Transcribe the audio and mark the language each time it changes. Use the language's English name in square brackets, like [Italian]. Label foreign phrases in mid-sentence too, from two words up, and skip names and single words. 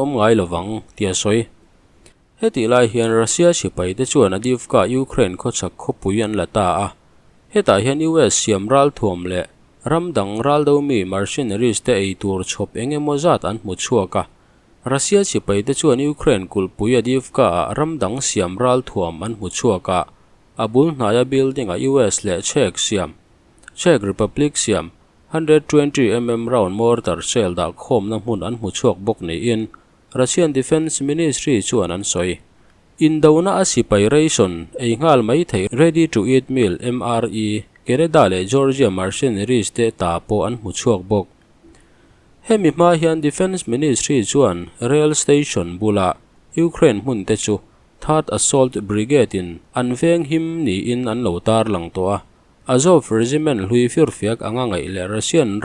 [Hmar] om ngai lowang tia soi heti lai hian Russia sipai te chuan adivka Ukraine kho chak kho puyan lata a heta hian US siam ral thom le ramdang ral do mi mercenaries te ei tur chhop enge mozat an mu chuaka Russia sipai te chuan Ukraine kulpui adivka ramdang siam ral thuam an mu chuaka abul hnaya building a US le Czech Republic siam [English] 120mm round mortar shell [Hmar] da khom na mun an mu chuak bok nei in Russian Defense Ministry chuan an soi Indona asipai ration ei ngal mai thei [English] ready to eat meal MRE [Hmar] Canada le Georgia mercenaries te ta po an mu chuak bok hemi ma hian Defense Ministry chuan rail station bula Ukraine mun te chu Third Assault Brigade in anveng him ni in an lotar lang to a Azov Regiment hlui fir fiak anga ngai le Russian